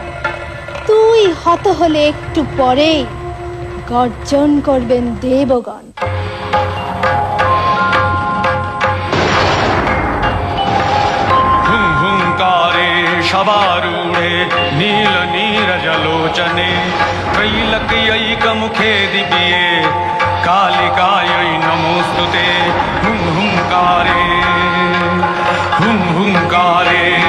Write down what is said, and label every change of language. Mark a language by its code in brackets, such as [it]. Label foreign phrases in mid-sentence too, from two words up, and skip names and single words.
[bn] তুই হত হলে একটু পরে গর্জন করবেন দেবগণ। [sa] हुंकारे शबारूढे नील नीरजलोचने त्रैलक्यैकमुखे दिव्ये कालिकायै नमोस्तुते हुं हुंकारे हुं हुंकारे